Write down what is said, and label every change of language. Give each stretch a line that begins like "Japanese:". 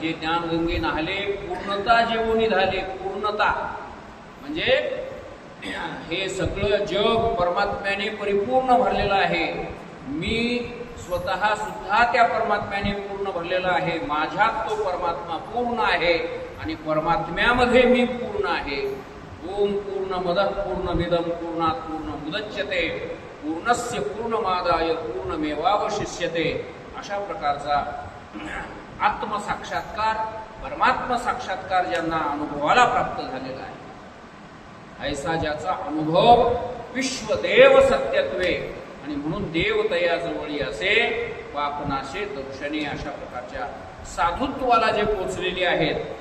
Marathi: जे ज्ञान गंगे नाहले, पूर्णता जेवून झाले. पूर्णता म्हणजे हे सगळं जग परमात्म्याने परिपूर्ण भरलेलं आहे. मी स्वतः सुद्धा त्या परमात्म्याने पूर्ण भरलेला आहे. माझ्यात तो परमात्मा पूर्ण आहे आणि परमात्म्यामध्ये मी पूर्ण आहे.
Sanskrit: ओम पूर्णमदः पूर्णमिदं पूर्णात् पूर्णमुदच्यते पूर्णस्य पूर्णमादाय पूर्णमेवावशिष्यते.
Marathi: अशा प्रकारचा आत्मसाक्षात्कार, परमात्म साक्षात्कार ज्यांना अनुभवाला प्राप्त झालेला आहे, ऐसा ज्याचा अनुभव विश्वदेव सत्यत्वे, आणि म्हणून देव तयाजवळी असे पापनाशे दर्शने, अशा प्रकारच्या साधुत्वाला जे पोचलेले आहेत.